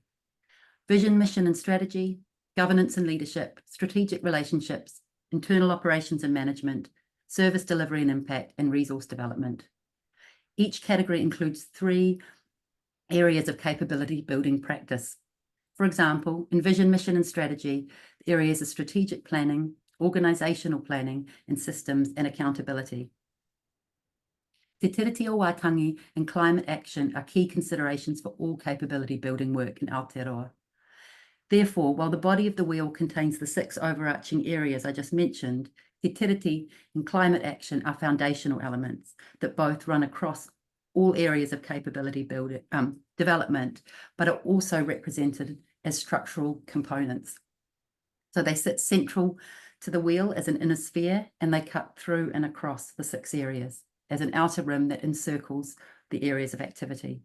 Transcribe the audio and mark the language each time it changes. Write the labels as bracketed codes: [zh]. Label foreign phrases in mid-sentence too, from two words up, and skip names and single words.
[en] Vision, mission and strategy, governance and leadership, strategic relationships, internal operations and management, service delivery and impact, and resource development. Each category includes 3 areas of capability building practice. For example, in vision, mission and strategy, the areas of strategic planning, organisational planning, and systems and accountability. Te tiriti o Waitangi and climate action are key considerations for all capability building work in Aotearoa. Therefore, while the body of the wheel contains the 6 overarching areas I just mentioned, te tiriti and climate action are foundational elements that both run across all areas of capability building, development, but are also represented as structural components. So they sit central to the wheel as an inner sphere, and they cut through and across the 6 areas as an outer rim that encircles the areas of activity.